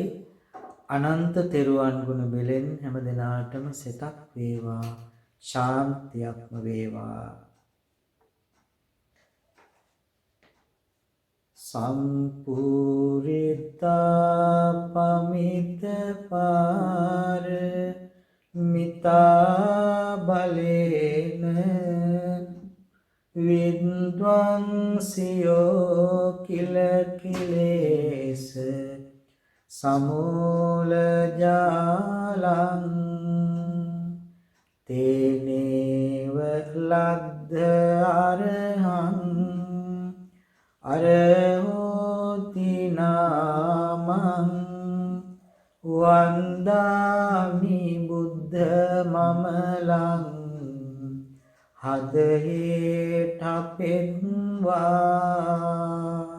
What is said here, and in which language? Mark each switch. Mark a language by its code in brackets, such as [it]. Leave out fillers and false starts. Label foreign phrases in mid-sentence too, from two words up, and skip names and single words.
[si] අනන්ත තෙරුවන් ගුණ බෙලෙන් හැම දිනාටම සිතක් වේවා, ශාන්තියක්ම වේවා. [pi] සම්පූරිතා පමිත පාර මිතා බලේන විද්වංසියෝ කිල කිලේස සමූල ජාලං තේනේව ලද්ද අරහං අරහෝති නාමං වන්දාමි බුද්ධ මමලං හදහේට පෙන්වා